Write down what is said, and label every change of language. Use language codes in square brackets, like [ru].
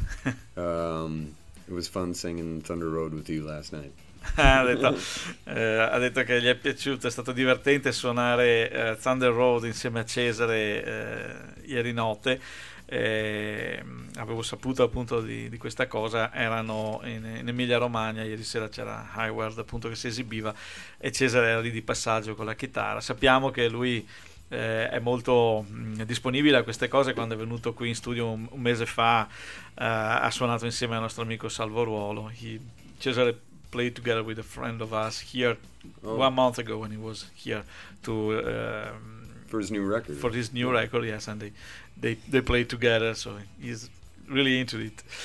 [en] It was fun singing Thunder Road with you last night. [it] ha detto che gli è piaciuto, è stato divertente suonare Thunder Road insieme a Cesare ieri notte. Avevo saputo appunto di questa cosa, erano in Emilia Romagna, ieri sera c'era Hayward appunto che si esibiva e Cesare era lì di passaggio con la chitarra. Sappiamo che lui è molto disponibile a queste cose. Quando è venuto qui in studio un mese fa, ha suonato insieme al nostro amico Salvo Ruolo. [en] Cesare played together with a friend of us here one month ago when he was here to for his new record. For his new record, yes, and they played together, so he's really into it.